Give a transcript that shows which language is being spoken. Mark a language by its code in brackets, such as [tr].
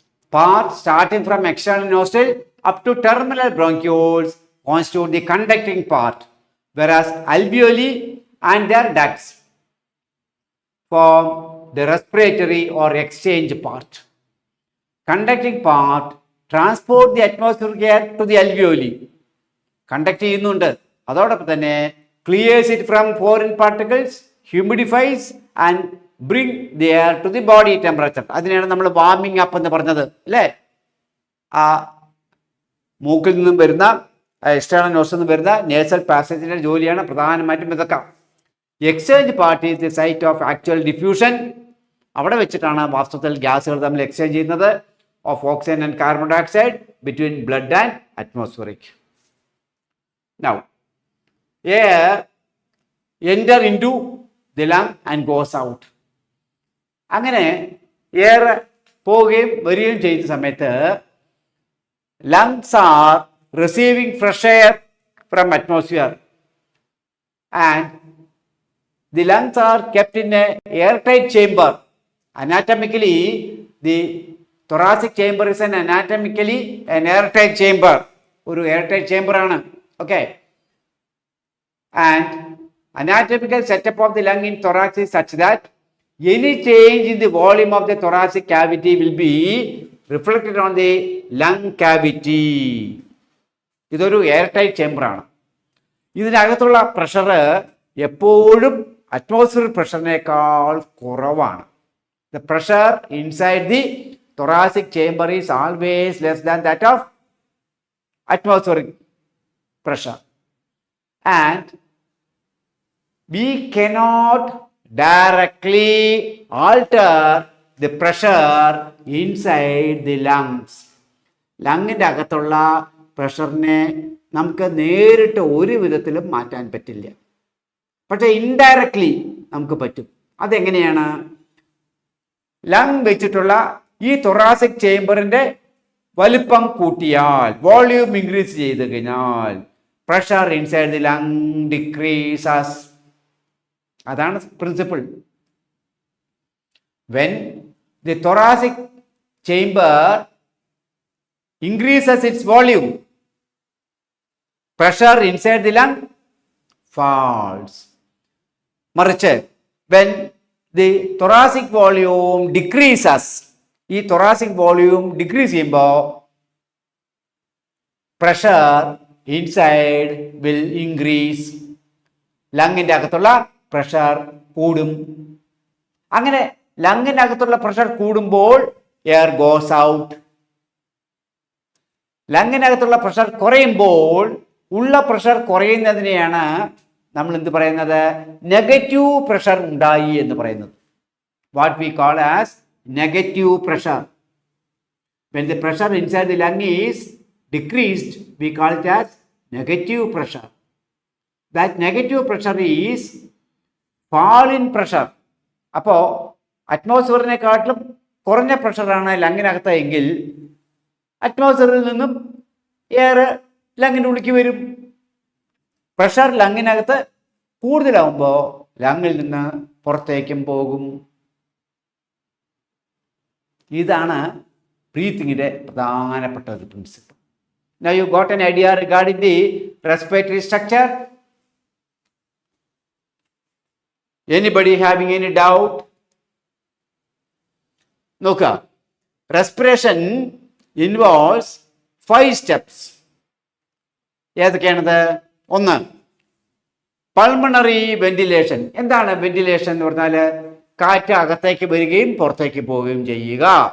[en] Part starting from external nostril up to terminal bronchioles constitute the conducting part, whereas alveoli and their ducts form the respiratory or exchange part. Conducting part transport the atmospheric air to the alveoli. Conduct [ml] ചെയ്യുന്നുണ്ട്, അതോടൊപ്പം തന്നെ [en] clears it from foreign particles, humidifies and bring the air to the body temperature. [ml] അതിനെയാണ് നമ്മൾ warming up എന്ന് പറഞ്ഞത് അല്ലേ. ആ മൂക്കിൽ നിന്നും വരുന്ന എക്സ്റ്റേണൽ നോസിൽ നിന്നും വരുന്ന നേസൽ പാസേജിന്റെ ജോലിയാണ് പ്രധാനമായിട്ടും ഇതൊക്കെ. [en] Exchange part is the site of actual diffusion. [ml] അവിടെ വെച്ചിട്ടാണ് വാസ്തവത്തിൽ ഗ്യാസുകൾ തമ്മിൽ എക്സ്ചേഞ്ച് ചെയ്യുന്നത് [en] Of oxygen and carbon dioxide between blood and atmospheric. Now air enter into the lung and goes out. [ml] അങ്ങനെ എയർ പോവുകയും വരികയും ചെയ്യുന്ന സമയത്ത് [en] Lungs are receiving fresh air from atmosphere and the lungs are kept in a airtight chamber. Anatomically, the thoracic chamber is an airtight chamber. [ml] ഒരു airtight chamber ആണ്. [en] Okay. And anatomical setup of the lung in thorax is such that any change in the volume of the thoracic cavity will be reflected on the lung cavity. [ml] ഇതൊരു airtight chamber ആണ്. ഇതിനകത്തുള്ള pressure എപ്പോഴും atmospheric പ്രഷറിനേക്കാൾ കുറവാണ്. [en] The pressure inside the thoracic chamber is always less than that of atmospheric pressure. And we cannot directly alter the pressure inside the lungs. [ml] ലങ്ങിൻ്റെ അകത്തുള്ള പ്രഷറിനെ നമുക്ക് നേരിട്ട് ഒരു വിധത്തിലും മാറ്റാൻ പറ്റില്ല. പക്ഷേ ഇൻഡയറക്ട്ലി നമുക്ക് പറ്റും. അതെങ്ങനെയാണ്? ലങ് വെച്ചിട്ടുള്ള ഈ തൊറാസിക് ചേംബറിൻ്റെ വലിപ്പം കൂട്ടിയാൽ, വോള്യൂം ഇൻക്രീസ് ചെയ്ത് കഴിഞ്ഞാൽ [en] Pressure inside the lung decreases. [ml] അതാണ് principle. [en] When the thoracic chamber increases its volume, pressure inside the lung falls. [ml] മറിച്ച് [en] when the thoracic volume decreases, ഈ thoracic volume decrease ചെയ്യുമ്പോൾ pressure inside will increase. [ml] ലങ്ങിൻ്റെ അകത്തുള്ള pressure കൂടും. അങ്ങനെ ലങ്ങിൻ്റെ അകത്തുള്ള pressure കൂടുമ്പോൾ air goes out. ലങ്ങിനകത്തുള്ള pressure കുറയുമ്പോൾ ഉള്ള പ്രഷർ കുറയുന്നതിനെയാണ് നമ്മൾ എന്ത് പറയുന്നത്? നെഗറ്റീവ് പ്രഷർ ഉണ്ടായി എന്ന് പറയുന്നത്. [en] What we call as negative pressure. When the pressure inside the lung is decreased, we call it as negative pressure. That negative pressure is fall in pressure. [ml] അപ്പോൾ അറ്റ്മോസ്ഫിയറിനെക്കാട്ടിലും കുറഞ്ഞ പ്രഷറാണ് ലങ്ങിനകത്ത് എങ്കിൽ അറ്റ്മോസ്ഫിയറിൽ നിന്നും എയർ ലങ്ങിൻ്റെ ഉള്ളിലേക്ക് വരും. പ്രഷർ ലങ്ങിനകത്ത് കൂടുതലാവുമ്പോൾ ലങ്ങിൽ നിന്ന് പുറത്തേക്കും പോകും. ഇതാണ് ബ്രീത്തിങ്ങിൻ്റെ പ്രധാനപ്പെട്ട ഒരു principle. [en] Now you got an idea regarding the respiratory structure? Anybody having any doubt? [ml] നോക്കുക, [en] Respiration involves 5 steps. [ml] ഏതൊക്കെയാണത്? [en] 1, pulmonary ventilation. [ml] എന്താണ് വെന്റിലേഷൻ എന്ന് പറഞ്ഞാൽ? കാറ്റ് അകത്തേക്ക് വരികയും പുറത്തേക്ക് പോവുകയും ചെയ്യുക.